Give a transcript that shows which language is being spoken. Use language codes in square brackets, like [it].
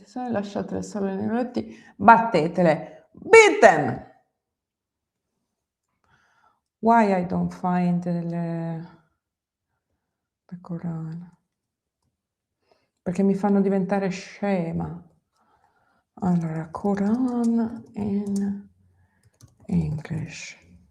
[it] Lasciatele sole nei letti, battetele, [en] beat them. Why I don't find the Quran? [it] Perché mi fanno diventare scema. [en] Allora, Quran in English.